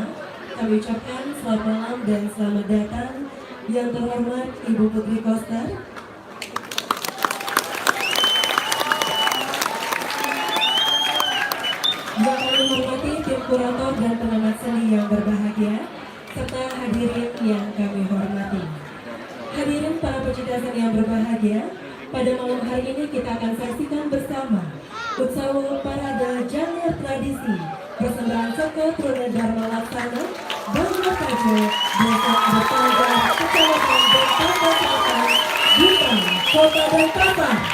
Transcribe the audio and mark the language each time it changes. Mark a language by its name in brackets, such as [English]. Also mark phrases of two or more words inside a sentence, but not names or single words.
[Indonesian] Kami ucapkan selamat malam dan selamat datang yang terhormat Ibu Putri Koster, yang kami hormati tim kurator dan pengamat seni yang berbahagia, serta hadirin yang kami hormati. Hadirin para pecinta seni yang berbahagia, pada malam hari ini kita akan saksikan bersama Utsawa Parade Janger Tradisi persembahan Saka Truna Dharma Laksana Bangga Prajo Desa Bertangga Kecamatan Bentangga Selatan Bintang Kota Balikpapan.